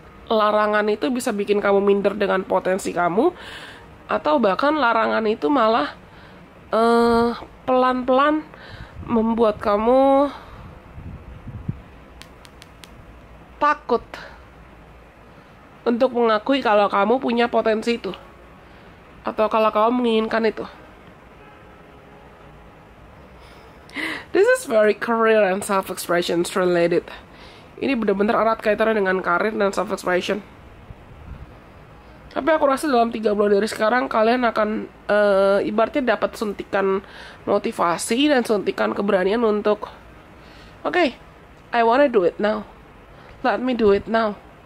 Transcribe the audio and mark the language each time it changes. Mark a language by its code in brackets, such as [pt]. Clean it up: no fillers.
[id] Larangan itu bisa bikin kamu minder dengan potensi kamu, atau bahkan larangan itu malah pelan-pelan membuat kamu takut untuk mengakui kalau kamu punya potensi itu, atau kalau kamu menginginkan itu. [en] This is very career and self-expression related. [id] Ini benar-benar erat kaitannya dengan karir dan self-expression. Tapi aku rasa dalam 3 bulan dari sekarang kalian akan ibaratnya dapat suntikan motivasi dan suntikan keberanian untuk oke, [en] I wanna do it now. [id] Let me do it now.